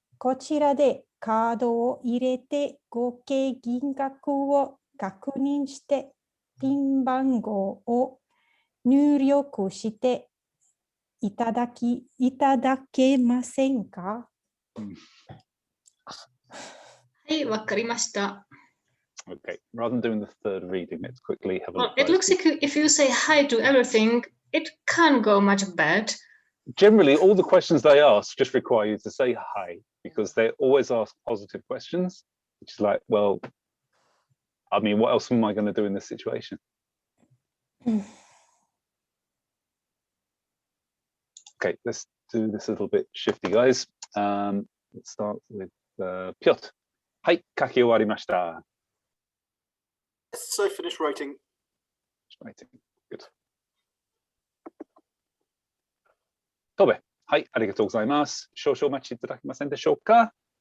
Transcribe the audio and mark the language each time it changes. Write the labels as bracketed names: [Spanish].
[Japanese] こちらでカードを入れて合計金額を確認してピン番号を入力していただけませんか？はい、わかりました。 [English] Okay, rather than doing the third reading, let's quickly have a look. It looks like if you say hi to everything, it can't go much bad. Generally, all the questions they ask just require you to say hi, because they always ask positive questions, which is like, well, I mean, what else am I going to do in this situation? Okay, let's do this a little bit shifty, guys. Let's start with Piotr. [Japanese] はい、書き終わりました。 [English] So finish writing. Writing. Good. [Japanese] 戸部。はい、ありがとうございます。少々お待ちいただけませんでしょうか？